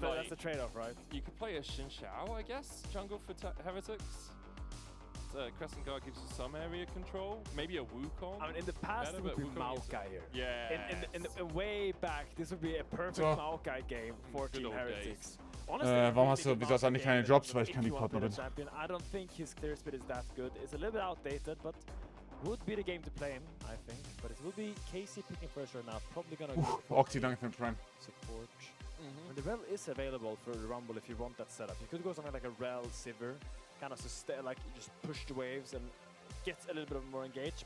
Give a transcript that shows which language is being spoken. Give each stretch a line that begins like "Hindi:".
English: That's the trade-off, right? You could play a Xin Shao, I guess, jungle for Heretics. Crescent Guard gives you some area control. Maybe a Wukong. I mean, in the past, it would be Maokai here. Yeah. In way back, this would be a perfect Maokai game for Team Heretics. Honestly,
German: warum hast du, wieso hast du eigentlich keine Drops? Weil ich kein Lead-Partner bin.
English: I don't think his clear speed is that good. It's a little bit outdated, but would be the game to play him, I think. But it will be KC picking first right now. Probably gonna go for
German: Oxy, danke für den Prime.
English: Support. And the Rel is available for the Rumble if you want that setup. You could go something like a Rel Sivir, kind of like you just push the waves and get a little bit more engaged.